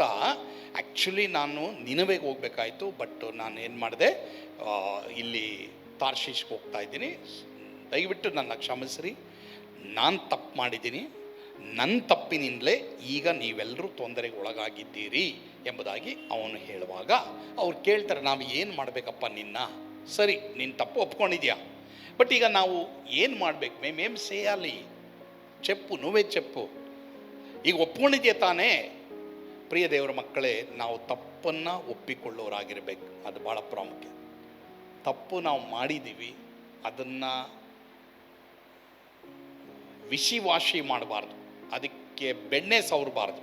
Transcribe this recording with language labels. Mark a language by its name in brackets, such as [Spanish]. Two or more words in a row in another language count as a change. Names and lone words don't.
[Kannada] ಆ್ಯಕ್ಚುಲಿ ನಾನು ನಿನವೆಗೆ ಹೋಗ್ಬೇಕಾಯ್ತು, ಬಟ್ ನಾನು ಏನು ಮಾಡಿದೆ, ಇಲ್ಲಿ ತಾರ್ಷೀಷ್ಗೆ ಹೋಗ್ತಾ ಇದ್ದೀನಿ, ದಯವಿಟ್ಟು ನನ್ನ ಕ್ಷಮಿಸ್ರಿ, ನಾನು ತಪ್ಪು ಮಾಡಿದ್ದೀನಿ, ನನ್ನ ತಪ್ಪಿನಿಂದಲೇ ಈಗ ನೀವೆಲ್ಲರೂ ತೊಂದರೆಗೆ ಒಳಗಾಗಿದ್ದೀರಿ ಎಂಬುದಾಗಿ ಅವನು ಹೇಳುವಾಗ ಅವ್ರು ಕೇಳ್ತಾರೆ, ನಾವು ಏನು ಮಾಡಬೇಕಪ್ಪ ನಿನ್ನ? ಸರಿ, ನೀನು ತಪ್ಪು ಒಪ್ಕೊಂಡಿದ್ಯಾ, ಬಟ್ ಈಗ ನಾವು ಏನು ಮಾಡಬೇಕು? [Telugu] మేమేం సేయాలి, చెప్పు, నువ్వే చెప్పు. [Kannada] ಈಗ ಒಪ್ಕೊಂಡಿದ್ಯಾ ತಾನೇ? ಪ್ರಿಯ ದೇವರ ಮಕ್ಕಳೇ, ನಾವು ತಪ್ಪನ್ನು ಒಪ್ಪಿಕೊಳ್ಳೋರಾಗಿರ್ಬೇಕು. ಅದು ಭಾಳ ಪ್ರಾಮುಖ್ಯ. ತಪ್ಪು ನಾವು ಮಾಡಿದ್ದೀವಿ, ಅದನ್ನು ವಿಷಿವಾಶಿ ಮಾಡಬಾರ್ದು, ಅದಕ್ಕೆ ಬೆಣ್ಣೆ ಸವರಬಾರ್ದು.